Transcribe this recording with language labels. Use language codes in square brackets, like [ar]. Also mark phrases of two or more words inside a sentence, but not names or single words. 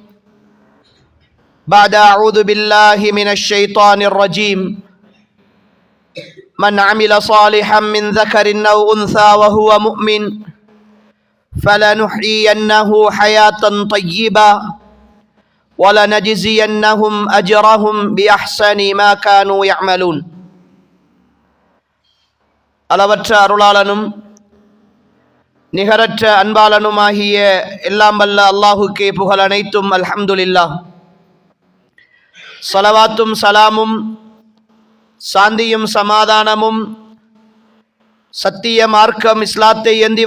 [ar] بعد أعوذ بالله من الشيطان الرجيم من عمل صالحا من ذكر أو أنثى وهو مؤمن فلنحيينه حياة طيبة وَلَنَجْزِيَنَّهُمْ أَجْرَهُمْ بِأَحْسَنِ مَا كَانُوا يَعْمَلُونَ [ta] அளவற்ற அருளாளனும் நிகரற்ற அன்பாளனுமாகிய எல்லாம் வல்ல அல்லாஹுக்கே புகழ் அனைத்தும் அல்ஹம்துலில்லாஹ். ஸலவாத்தும் சலாமும் சாந்தியும் சமாதானமும் சத்திய மார்க்கம் இஸ்லாத்தை ஏந்தி